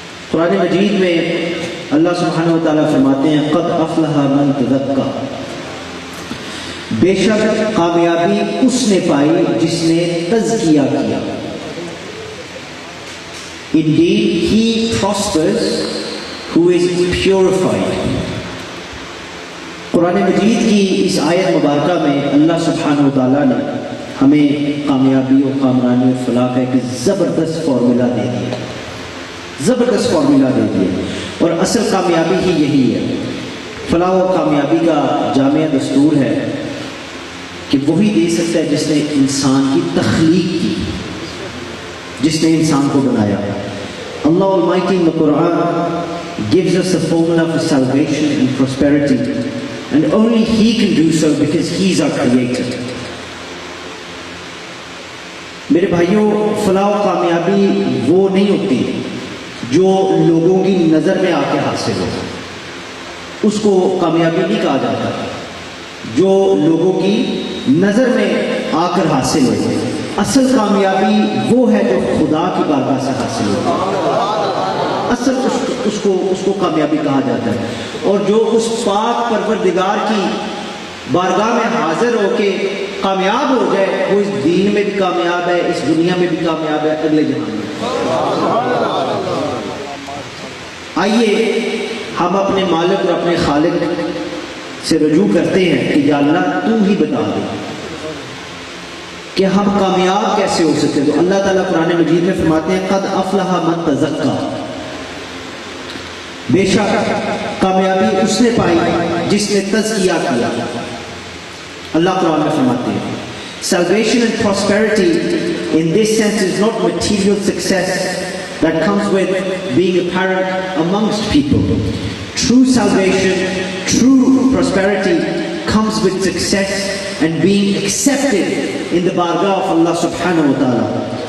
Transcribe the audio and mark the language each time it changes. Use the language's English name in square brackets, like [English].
[Urdu] قرآن مجید میں اللہ سبحانہ وتعالیٰ فرماتے ہیں [Arabic] قد افلح من تزکا، [Urdu] بے شک کامیابی اس نے پائی جس نے تزکیہ کیا. [English] Indeed he prospers who is purified. [Urdu] قرآن مجید کی اس آیت مبارکہ میں اللہ سبحانہ وتعالیٰ نے ہمیں کامیابی و کامرانی و فلاح کا ایک زبردست فارمولہ دے دیا، زبردست فارمولہ دے دیا. اور اصل کامیابی ہی یہی ہے. فلاح و کامیابی کا جامع دستور ہے کہ وہی دے سکتا ہے جس نے انسان کی تخلیق کی، جس نے انسان کو بنایا. [English] Allah Almighty in the Quran gives us a formula for salvation and prosperity, and only He can do so because He is our creator. [Urdu] میرے بھائیوں، فلاح و کامیابی وہ نہیں ہوتی جو لوگوں کی نظر میں آ کے حاصل ہو، اس کو کامیابی نہیں کہا جاتا. جو لوگوں کی نظر میں آ کر حاصل ہو، اصل کامیابی وہ ہے جو خدا کی بارگاہ سے حاصل ہو. اصل اس کو کامیابی کہا جاتا ہے. اور جو اس پاک پروردگار کی بارگاہ میں حاضر ہو کے کامیاب ہو جائے، وہ اس دین میں بھی کامیاب ہے، اس دنیا میں بھی کامیاب ہے، اگلے جہان میں. آئیے ہم اپنے مالک اور اپنے خالق سے رجوع کرتے ہیں کہ یا اللہ تو ہی بتا دے کہ ہم کامیاب کیسے ہو سکتے. تو اللہ تعالیٰ قرآن مجید میں فرماتے ہیں [Arabic] قد افلح من تزکا، [Urdu] بے شک کامیابی اس نے پائی جس نے تزکیہ کیا. اللہ قرآن میں فرماتے ہیں [English] salvation and prosperity in this sense is not material success that comes with being apparent amongst people. True salvation, true prosperity comes with success and being accepted in the bargah of Allah subhanahu wa ta'ala.